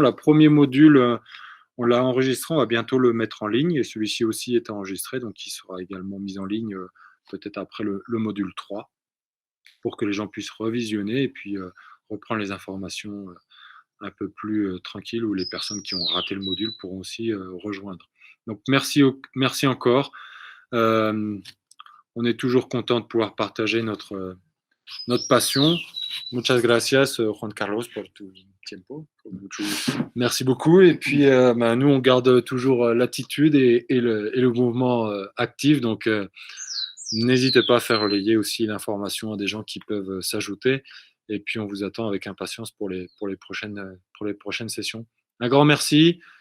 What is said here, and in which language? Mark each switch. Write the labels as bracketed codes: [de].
[fr] Le premier module, on l'a enregistré, on va bientôt le mettre en ligne. Et celui-ci aussi est enregistré, donc il sera également mis en ligne peut-être après le module 3 pour que les gens puissent revisionner et puis reprendre les informations un peu plus tranquilles, où les personnes qui ont raté le module pourront aussi rejoindre. Donc merci encore. On est toujours content de pouvoir partager notre passion. [es] Muchas gracias, Juan Carlos, por tu tiempo. [fr] Merci beaucoup. Et puis, nous, on garde toujours l'attitude et le mouvement actif. Donc, n'hésitez pas à faire relayer aussi l'information à des gens qui peuvent s'ajouter. Et puis, on vous attend avec impatience pour les prochaines sessions. Un grand merci.